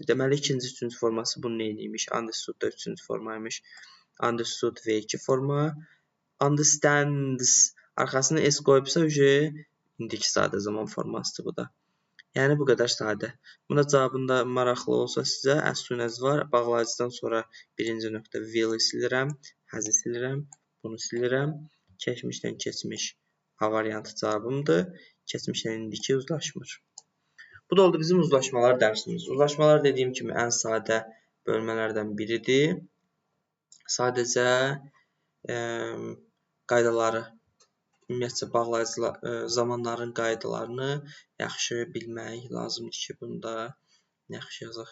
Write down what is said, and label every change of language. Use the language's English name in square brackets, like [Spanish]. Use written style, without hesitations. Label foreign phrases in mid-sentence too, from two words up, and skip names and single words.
[Azerbaijani] Deməli, ikinci, üçüncü forması bunun neymiş? Understood da üçüncü formaymış. Understood V2 forma. Understands arxasına S qoyubsa, indiki sadə zaman formasıdır bu da. Yəni, bu qədər sadə. Buna cavabında maraqlı olsa sizə, [English] as soon as var. [Azerbaijani] Bağlayıcıdan sonra birinci nöqtə will-i silirəm, has-i silirəm, bunu silirəm. Keçmişdən keçmiş A variantı cavabımdır. Keçmişdən indiki uzlaşmır. Bu da oldu bizim uzlaşmalar dərsimiz. Uzlaşmalar dediyim kimi ən sadə bölmələrdən biridir. Sadəcə qaydaları, ümumiyyətcə bağlayıcılar, zamanların qaydalarını yaxşı bilmək lazımdır ki, bunda yaxşı yazaq.